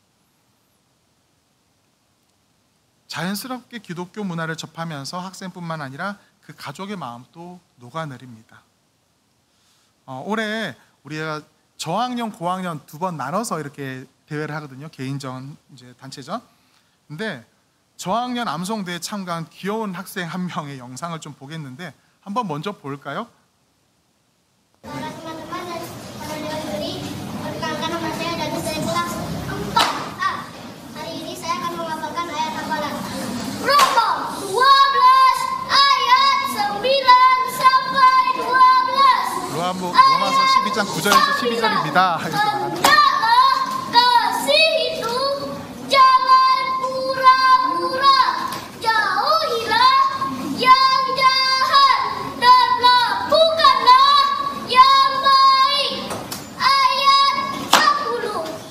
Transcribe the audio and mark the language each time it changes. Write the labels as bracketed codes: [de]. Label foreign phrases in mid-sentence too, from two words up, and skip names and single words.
[ko] 자연스럽게 기독교 문화를 접하면서 학생뿐만 아니라 그 가족의 마음도 녹아내립니다. 올해 우리가 저학년, 고학년 두 번 나눠서 이렇게 대회를 하거든요. 개인전, 이제 단체전. 근데 저학년 암송대에 참가한 귀여운 학생 한 명의 영상을 좀 보겠는데 한번 먼저 볼까요? [id] Para teman-teman dan saudara-saudari, perkenalkan nama saya dan saya kelas 4A. Hari ini saya akan menghafalkan ayat hafalan. Roma 12 ayat 9 sampai 12. [ko] 로마서 12장 9절에서 12절입니다. [id] Hendaklah kasih itu jangan pura-pura. Jauhilah yang jahat dan lakukanlah yang baik. Ayat 10.